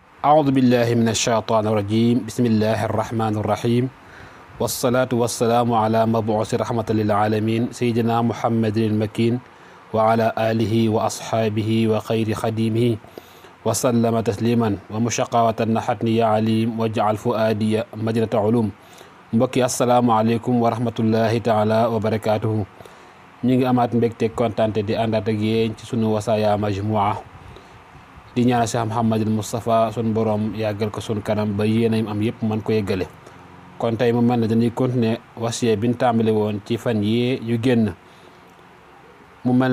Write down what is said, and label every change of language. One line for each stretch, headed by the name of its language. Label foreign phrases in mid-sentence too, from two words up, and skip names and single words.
Arabic: أعوذ بالله من الشيطان الرجيم بسم الله الرحمن الرحيم والصلاة والسلام على مبعوث رحمة للعالمين سيدنا محمد المكين وعلى آله وأصحابه وخير خديمه وسلم تسليما ومشقوة نحتني يا عليم واجعل فؤادي مدينة علوم mbokki السلام عليكم ورحمة الله تعالى و
Wolof: barakaatuhu ñu ngi amaat mbégte kontante di àndaat ak yéen ci sunu Wasaaya Majmua di ñaanal Cheikh Mouhamadul Moustapha sun borom yàggal ko sun kanam ba yéenam am yëpp mën ko yeggale kon tey mu mel ne dañuy continuer wasiya bi ñu tàmbali woon ci fan yii yu génn mu mel